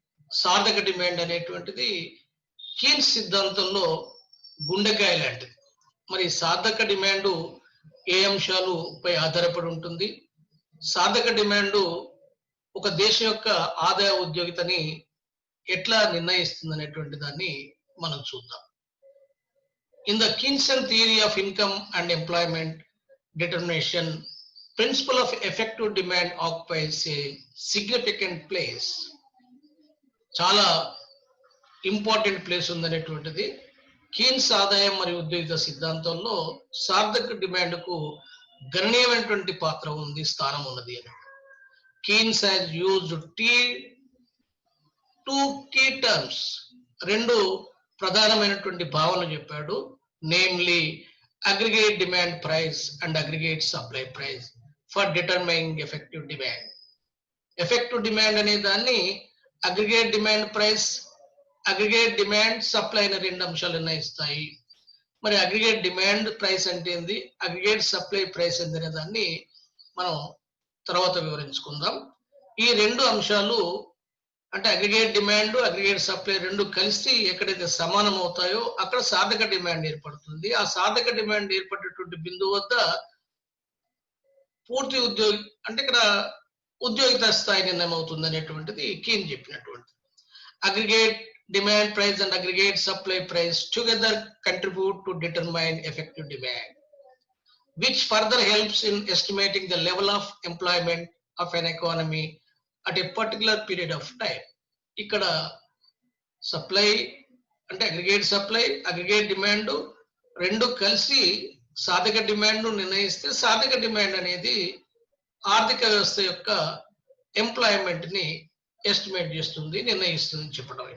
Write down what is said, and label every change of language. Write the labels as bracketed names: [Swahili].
[Telugu] సార్థక demand అనేటువంటిది Keynes సిద్ధాంతంలో గుండెకాయ లాంటిది. మరి సార్థక డిమాండ్ ఏ అంశాలు పై ఆధారపడి ఉంటుంది, సార్థక డిమాండ్ ఒక దేశం యొక్క ఆదాయ ఉద్యోగితని ఎట్లా నిర్ణయిస్తుంది అనేటువంటి దాన్ని మనం చూద్దాం. [English] In the Keynesian theory of income and employment determination, principle of effective demand occupies a significant place. [Telugu] చాలా ఇంపార్టెంట్ ప్లేస్ ఉందనేటువంటిది కీన్స్ ఆదాయం మరియు ఉద్యోగిత సిద్ధాంతంలో సార్థక డిమాండ్ కు గణనీయమైనటువంటి పాత్ర ఉంది, స్థానం ఉన్నది అని. [English] Keynes has used two key terms, [Telugu] రెండు ప్రధానమైనటువంటి భావనలు చెప్పాడు. [English] Namely aggregate demand price and aggregate supply price for determining effective demand. [Telugu] Effective demand అనే దాన్ని aggregate demand price, aggregate demand supply అనే రెండు అంశాలు నిర్ణయిస్తాయి. మరి అగ్రిగేట్ డిమాండ్ ప్రైస్ అంటే ఏంది, అగ్రిగేట్ సప్లై ప్రైస్ ఏంది అనే దాన్ని మనం తర్వాత వివరించుకుందాం. ఈ రెండు అంశాలు అంటే అగ్రిగేట్ డిమాండ్, అగ్రిగేట్ సప్లై రెండు కలిసి ఎక్కడైతే సమానం అవుతాయో అక్కడ సాధక డిమాండ్ ఏర్పడుతుంది. ఆ సాధక డిమాండ్ ఏర్పడేటువంటి బిందువు వద్ద పూర్తి ఉద్యోగి అంటే ఇక్కడ ఉద్యోగిత స్థాయి నిర్ణయం అవుతుంది అనేటువంటిది కీన్ చెప్పినటువంటి. [English] Aggregate demand price and aggregate supply price together contribute to determine effective demand, which further helps in estimating the level of employment of an economy at a particular period of time. [Telugu] ఇక్కడ supply అంటే aggregate supply, aggregate demand రెండు కలిసి సాధక demand నిర్ణయిస్తే సాధక demand అనేది ఆర్థిక వ్యవస్థ యొక్క ఎంప్లాయ్మెంట్ ని ఎస్టిమేట్ చేస్తుంది, నిర్ణయిస్తుంది చెప్పడం.